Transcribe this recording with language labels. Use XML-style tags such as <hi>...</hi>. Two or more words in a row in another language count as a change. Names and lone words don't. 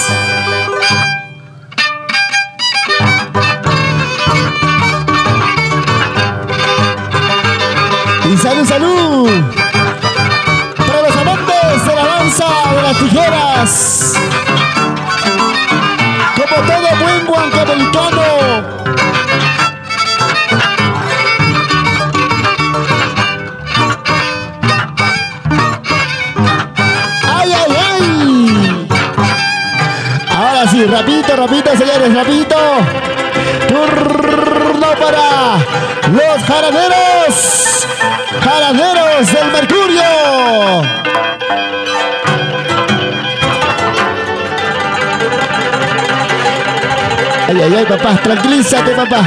<es>Y salud, salud para los amantes de la danza de las tijeras. Como todo buen huancavelicano, ¡ay, ay, ay! Ahora sí, rapidito, rapidito, señores, rapidito. Turno para los jaraneros. Jaraneros del Mercurio. Ay, ay, ay, papá, tranquilízate, papá.</es>